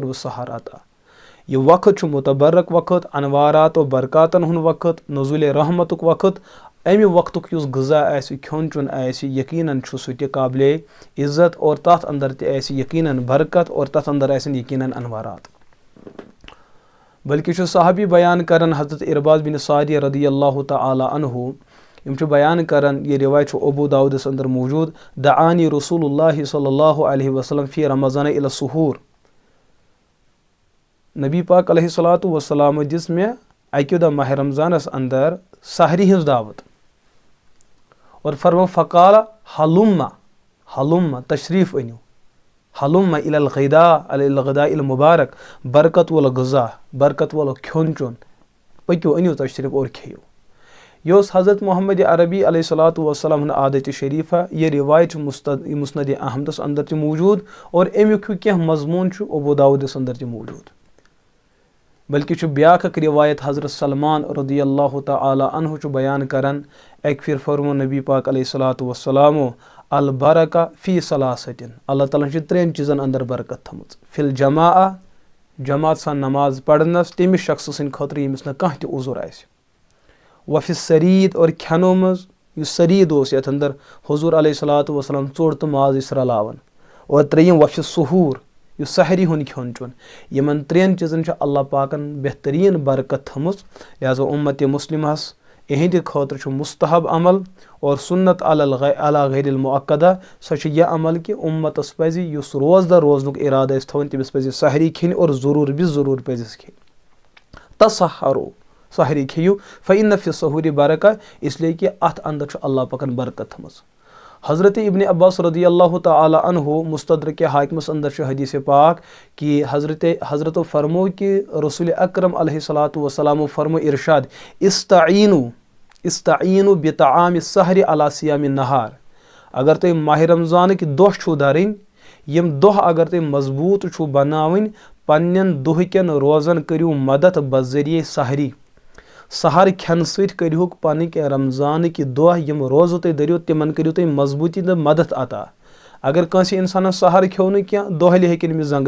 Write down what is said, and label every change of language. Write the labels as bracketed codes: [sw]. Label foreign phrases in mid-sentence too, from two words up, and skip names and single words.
[ks] بہٕ سہار عطا یہِ وقت چھُ مُتبرک وقت انوارات و برکاتن ہُنٛد وقت نزولِ رحمتُک وقت امہِ وقتُک یُس غذا آسہِ کھیوٚن چیوٚن آسہِ یقیٖنن چھُ سُہ تہِ قابلے عزت اور تتھ انٛدر تہِ آسہِ یقیٖنن برکت اور تتھ انٛدر آسن یقیٖنن انوارات بلکہِ چھُ صحابی بیان کران حضرت ارباز بن ساریہ [ar] رضی اللہ تعالیٰ عنہ [ks] یِم چھِ بیان کران یہِ رِوایت چھُ ابوٗ داوٗدس انٛدر موٗجوٗد [ar] دعانی رسول اللہ صلی اللہ علیہ وسلم فی رمضان الی السحور [ks] نبی پاک [ar] علیہ الصلاۃ والسلامو [ks] دِژ مےٚ اکہِ دۄہ ماہِ رمضانس انٛدر سحری ہٕنٛز دعوت اور فرمو [ar] فقال حلُم [ks] تشریٖف أنِو حلُم [ar] الی الغداء المبارک [ks] برکت وول غذا برکت وول کھیوٚن چیوٚن پٔکِو أنِو تشریٖف اور کھیٚیِو یہِ اوس حضرت محمد عربی [ar] علیہ الصلاۃ والسلام [ks] ہُنٛد عادتِ شریٖفہ یہِ رِوایت چھُ مُسند احمدس انٛدر تہِ موٗجوٗد اور امیُک ہیوٗ کینٛہہ مضموٗن چھُ ابوٗ داوٗدس انٛدر تہِ موٗجوٗد بلکہِ چھُ بیاکھ اکھ رِوایت حضرت سلمان [ar] رضی اللہ تعالیٰ عنہ [ks] چھُ بیان کران اکہِ پھِرِ فرمو نبی پاک [ar] علیہ الصلاۃ والسلامو البرکہ فی ثلاثتن [ks] اللہ تعالیٰ ہن چھِ 3 چیٖزن انٛدر برکت تھٲمٕژ [ar] فی الجماع [ks] جماعت سان نماز پرنس تٔمِس شخصہٕ سٕنٛدِ خٲطرٕ ییٚمِس نہٕ کانٛہہ تہِ عذر آسہِ وفی سریٖد اور کھٮ۪نو منٛز یُس سریٖد اوس یتھ انٛدر حضوٗر [ar] علیہ الصلاۃ والسلام [ks] ژوٚٹ تہٕ ماز ٲسۍ رلاوان اور 3 [ar] وفی سحوٗر [ks] یُس سحری ہُنٛد کھیوٚن چیوٚن یِمن 3 چیٖزن چھِ اللہ پاکن بہتریٖن برکت تھٲمٕژ لہٰذا اُمتِ مُسلِمس یِہنٛدِ خٲطرٕ چھُ مُستحب عمل اور سُنت [ar] علی غیر المعقدہ [ks] سۄ چھِ یہِ عمل کہِ اُمتس پزِ یُس روزدر روزنُک ارادٕ آسہِ تھاوُن تٔمِس پزِ سحری کھیٚنۍ اور ضروٗر پزٮ۪س کھیٚنۍ تسحرو سحری کھیٚیِو [ar] فإن فی السحوٗری برکہ [ks] اسلیے کہِ اتھ انٛدر چھُ اللہ پاکن برکت تھٲمٕژ حضرت ابن عباس [ar] رضی اللہ تعالیٰ عنہ [ks] مستدرکِ حاکمس انٛدر چھُ حدیث پاک کہِ حضرتو فرمو کہِ رسول اکرم [ar] علیہ الصلاۃ والسلامو [ks] فرمو ارشاد [ar] استعیٖنو بطعام السحر علی صیام النہار [ks] اگر تُہۍ ماہِ رمضانٕکۍ دۄہ چھُو دَرٕنۍ یِم دۄہ اگر تُہۍ مضبوٗط چھُو بناوٕنۍ پننٮ۪ن دۄہکٮ۪ن روزن کٔرِو مدد بذریعے سحری سحر کھٮ۪نہٕ سۭتۍ کٔرۍہوٗکھ پنٕنۍ رمضانٕکۍ دۄہ یِم روزٕ تُہۍ دٔرِو تِمن کٔرِو تُہۍ مضبوٗطی تہٕ مدد عطا اگر کٲنٛسہِ انسانس سحر کھیوٚو نہٕ کینٛہہ دۄہلہِ ہیٚکہِ أمِس زنٛگہٕ